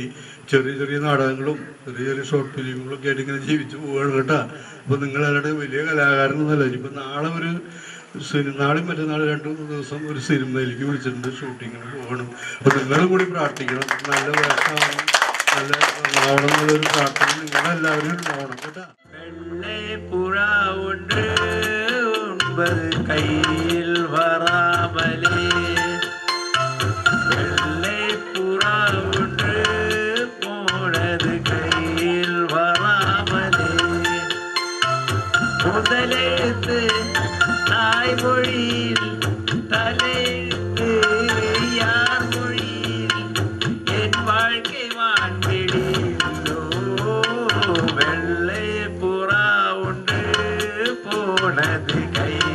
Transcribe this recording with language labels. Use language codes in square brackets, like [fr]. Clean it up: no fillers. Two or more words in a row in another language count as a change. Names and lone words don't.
[ml] ചെറിയ ചെറിയ നാടകങ്ങളും ചെറിയ ചെറിയ [en] short films [ml] ആയിട്ട് ഇങ്ങനെ ജീവിച്ചു പോവുകയാണ് കേട്ടോ. അപ്പോൾ നിങ്ങളവിടെ വലിയ കലാകാരനൊന്നുമല്ല. ഇപ്പം നാളെയും മറ്റന്നാൾ 2-3 ദിവസം ഒരു സിനിമയിലേക്ക് വിളിച്ചിട്ടുണ്ട്, ഷൂട്ടിങ്ങിന് പോകണം. അപ്പോൾ നിങ്ങളും കൂടി പ്രാർത്ഥിക്കണം, നല്ല വേഷമാവണം, നല്ല ആവണം എന്നുള്ളൊരു പ്രാർത്ഥന നിങ്ങളെല്ലാവരും ഉണ്ടാവണം കേട്ടോ. [ta] கையில் வராமலே வெள்ளை புறா ஒன்று போனது கையில் வராமலே முதலெழுத்து தாய்மொழியில் தலையெழுத்து யார் மொழியில் என் வாழ்க்கை வான்வெளியிலோ வெள்ளை புறா ஒன்று போனது